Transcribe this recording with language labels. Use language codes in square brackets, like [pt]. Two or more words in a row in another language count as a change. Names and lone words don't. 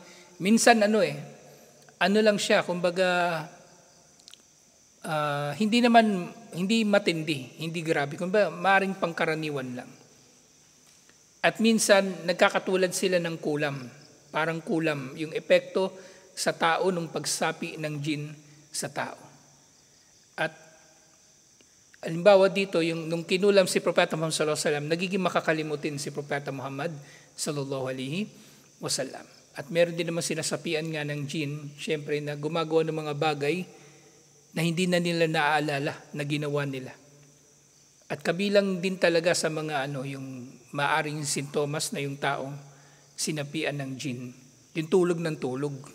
[tl] Minsan lang siya, kumbaga hindi matindi, hindi grabe, kumbaga maaaring pangkaraniwan lang. At minsan nagkakatulad sila ng kulam, parang kulam, yung epekto sa tao nung pagsapi ng jinn sa tao. At halimbawa dito, nung kinulam si Propeta Muhammad [ar] صلى الله عليه وسلم, [tl] nagiging makakalimutin si Propeta Muhammad [ar] صلى الله عليه وسلم. [tl] At meron din naman sinasapian nga ng jinn, syempre na gumagawa ng mga bagay na hindi na nila naaalala na ginawa nila. At kabilang din talaga sa mga yung maaring sintomas na yung taong sinapian ng jinn, yung tulog ng tulog.